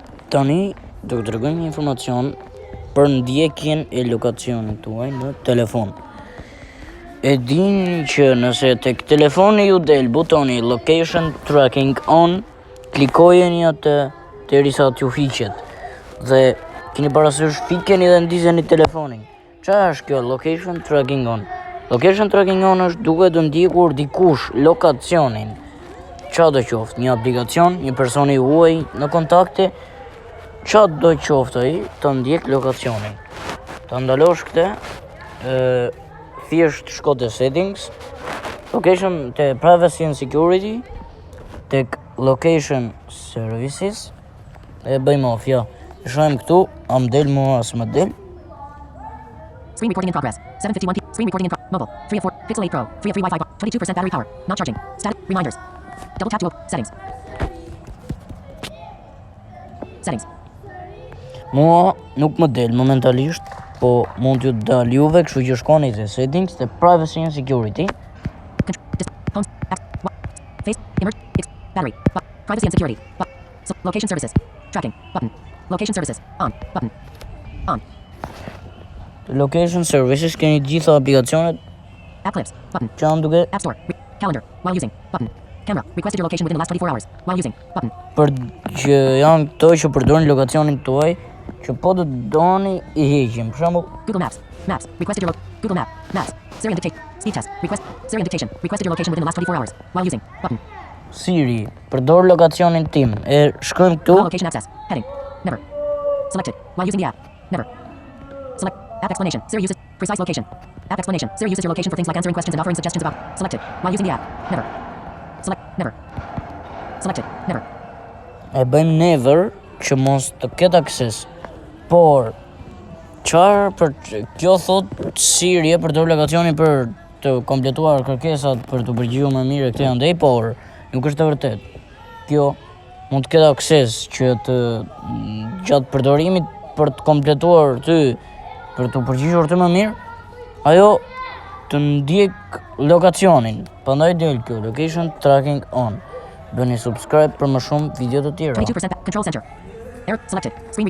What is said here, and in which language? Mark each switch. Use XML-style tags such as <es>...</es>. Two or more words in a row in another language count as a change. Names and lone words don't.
<sq>Tani do të tregoj një informacion për ndjekjen e lokacionit tuaj në telefon. E dini që nëse tek telefoni ju del butoni</sq> <en>location tracking on,</en> <sq>klikojeni atë derisa t'ju hiqet dhe keni parasysh fikeni dhe ndizeni telefonin. Çfarë është kjo</sq> <en>location tracking on? Location tracking on</en> <sq>është duke të ndjekur dikush lokacionin. Çfarë do qoftë, një aplikacion, një person i huaj në kontakte, çfarë do qoftë ai të ndjek lokacionin. Ta ndalosh këtë, thjesht shko te</sq> <en>settings, location</en> <sq>te</sq> <en>privacy and security,</en> <sq>tek</sq> <en>location services,</en> <sq>e bëjmë off, ja. Shohim këtu, a më del mua as më del.</sq> <en>Screen recording in progress. 7:51 p. Screen recording in mobile. 3 of 4. Pixel 8 Pro. 3 of 3 Wi-Fi. 22% battery power. Not charging. Status. Reminders. Double tap to open. Settings. Settings.</en> <sq>Mua nuk më del momentalisht, po mund t'ju dal juve, kështu që shkoni te settings, te</sq> <en>privacy and security. Home. Face. Image. Battery. Privacy and security. Location services. Tracking. Button. Location services. On. Button. On. Location services</en> <sq>keni gjitha aplikacionet.</sq> <en>App clips. Button.</en> <sq>Që janë duke</sq> <en>App store. Calendar. While using. Button. Camera. Requested your location within the last 24 hours. While using. Button.</en> <sq>për që janë këto që përdorin lokacionin tuaj, që po të doni i heqim. Për shembull,</sq> <en>Google Maps. Maps. Requested your Google Map. Maps. Siri dictation. Speed test. Siri dictation. Requested your location within the last 24 hours. While using. Button.</en> <sq>Siri, përdor lokacionin tim. E shkojmë këtu.</sq> <en>Allow location access. Heading. Never. Selected. While using the app. Never. Select. App explanation. Siri uses precise location. App explanation. Siri uses your location for things like answering questions and offering suggestions about. Selected. While using the app. Never. Select. Never. Selected. Never.</en> <sq>E bëjmë never që mos të ketë akses. Por çfarë për kjo thot Siri e përdor lokacionin për të kompletuar kërkesat, për të përgjigjur më mirë këtë andej, por nuk është e vërtet. Kjo mund të ketë akses që të gjatë përdorimit për të kompletuar ty, për të përgjigjur të më mirë, ajo të ndjek lokacionin. Prandaj del kjo</sq> <en>location tracking on.</en> <sq>Bëni subscribe për më shumë video të tjera.</sq> <en>22% control center. Error selected. Screen</en>